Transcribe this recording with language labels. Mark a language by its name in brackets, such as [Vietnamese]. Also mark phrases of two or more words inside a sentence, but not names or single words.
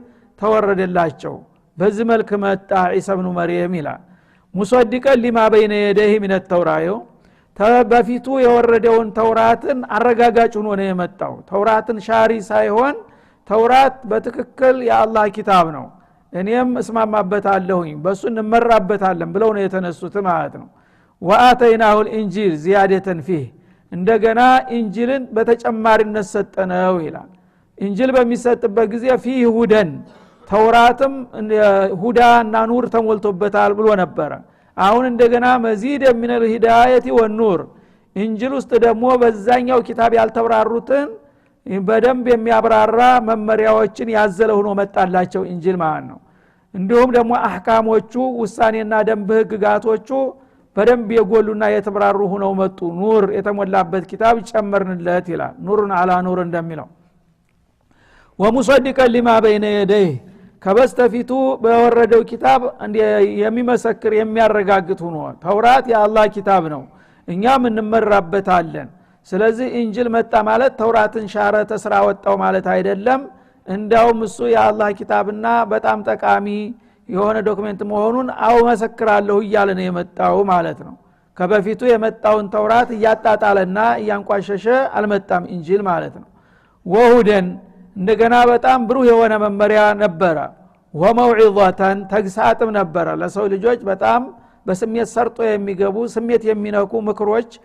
[Amharic] ተወረደላቸው በዚህ መልኩ መጣ ዒሳ ኢብኑ መርየም ይላል [Arabic] مصدقا لما بين يديه من التوراة [Amharic] በፊቱ የወረደውን ተውራትን አረጋጋጭ ሆኖ ነው የመጣው ተውራትን ሻሪ ሳይሆን ተውራት በትክክል የአላህ ኪታብ ነው እኔም እስማማበታለሁኝ በሱ እንመራበታለን ብለው ነው የተነሱት ማለት ነው [Arabic] وآتيناه الانجيل زياده فيه [Amharic] እንደገና እንጂልን በተጨማሪነት ሰጠነው ይላል እንጂል በሚሰጥበት ጊዜ [Arabic] فيه هدى [Amharic] ተውራትም [Arabic] هدى ونور [Amharic] ተሞልቶበታል ብሎ ነበር አሁን እንደገና መዚድ [Arabic] من الهدايه والنور [Amharic] እንጂል ውስጥ ደግሞ በዛኛው ኪታብ ያልተብራሩትን በደንብ የሚያብራራ መመሪያዎችን ያዘለ ሆኖ መጣላቸው እንጂል ማለት ነው እንዲሁም ደግሞ አህካሞቹ ውሳኔና ደንብ ህግጋቶቹ በደንብ የጎሉና የተብራሩ ሆነው መጡ ኑር የተሞላበት ኪታብ ጨመርንለት ይላል [Arabic] نور على نور [Amharic] እንደሚለው [Arabic] ومصدقا لما بين يديه [Amharic] ከበስተፊቱ በወረደው ኪታብ የሚመሰክር የሚያረጋግጥ ሆኖ ተውራት የአላህ ኪታብ ነው እኛም እንመራበታለን ስለዚህ እንጂል መጣ ማለት ተውራትን ሻረ ተስራ ወጣው ማለት አይደለም እንዳውም እሱ የአላህ ኪታብና በጣም ጠቃሚ የሆነ ዶክመንት መሆኑን አው መሰክራለሁ እያለ ነው የመጣው ማለት ነው ከበፊቱ የመጣውን ተውራት ያጣጣለና ያንቋሸሸ አልመጣም እንጂል ማለት ነው ወሁደን እንደገና በጣም ብሩህ የሆነ መመሪያ ነበር ወመውዒዛተን ተግሳጥም ነበር ለሰው ልጆች በጣም በስሜት ሰርጦ የሚገቡ ስሜት የሚነኩ ምክሮች